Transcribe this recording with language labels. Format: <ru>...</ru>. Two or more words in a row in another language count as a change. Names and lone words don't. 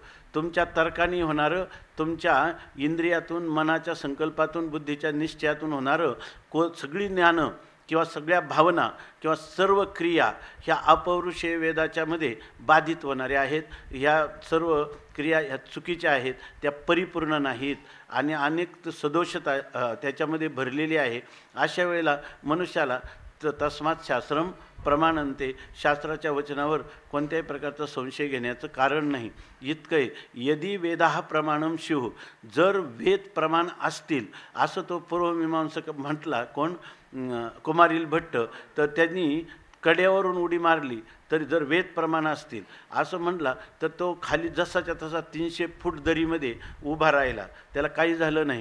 <mr>तुमच्या तर्काने होणारं, तुमच्या इंद्रियातून, मनाच्या संकल्पातून, बुद्धीच्या निश्चयातून होणारं सगळी ज्ञानं किंवा सगळ्या भावना किंवा सर्व क्रिया ह्या अपौरुषेय वेदाच्यामध्ये बाधित होणाऱ्या आहेत. ह्या सर्व क्रिया ह्या चुकीच्या आहेत, त्या परिपूर्ण नाहीत आणि अनेक सदोषता त्याच्यामध्ये भरलेली आहे. अशा वेळेला मनुष्याला</mr> <sa>तस्मात् शास्त्रम प्रमाणन्ते,</sa> <mr>शास्त्राच्या वचनावर कोणत्याही प्रकारचा संशय घेण्याचं कारण नाही.</mr> <sa>इतकं यदी वेदाः प्रमाणम स्युः,</sa> <mr>जर वेद प्रमाण असतील असं तो पूर्वमीमांसक म्हटला. कोण? कुमारील भट्ट. तर त्यांनी कड्यावरून उडी मारली तरी जर वेद प्रमाण असतील असं म्हटला तर तो खाली जसाच्या तसा 300 फूट दरीमध्ये उभा राहिला, त्याला काही झालं नाही.</mr>